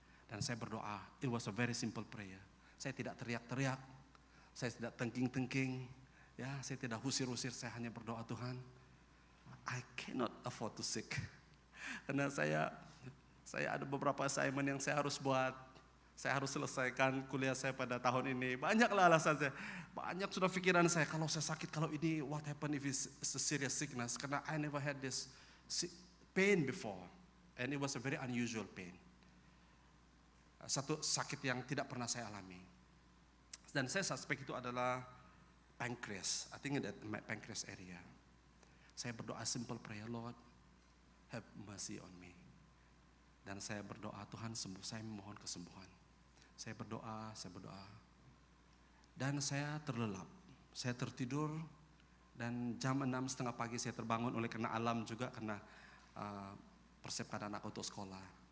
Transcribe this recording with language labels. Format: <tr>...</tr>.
<id>Dan saya berdoa,</id> <en>it was a very simple prayer.</en> <id>Saya tidak teriak-teriak, saya tidak tengking-tengking, ya, saya tidak usir-usir, saya hanya berdoa, Tuhan,</id> <en>I cannot afford to sick.</en> <id>Karena saya ada beberapa assignment yang saya harus buat. Saya harus selesaikan kuliah saya pada tahun ini. Banyaklah alasan saya. Banyak sudah pikiran saya, kalau saya sakit, kalau ini</id> <en>what happen if it's a serious sickness.</en> <id>Karena</id> <en>I never had this pain before. And it was a very unusual pain.</en> <id>Satu sakit yang tidak pernah saya alami. Dan saya suspek itu adalah pancreas.</id> <en>I think that my pancreas area.</en> <id>Saya berdoa</id> <en>simple prayer, Lord, have mercy on me.</en> <id>Dan saya berdoa, Tuhan sembuh, saya memohon kesembuhan. Saya berdoa. Dan saya terlelap, saya tertidur. Dan jam 6:30 pagi saya terbangun oleh karena alam juga, karena persiapkan anak untuk sekolah.</id>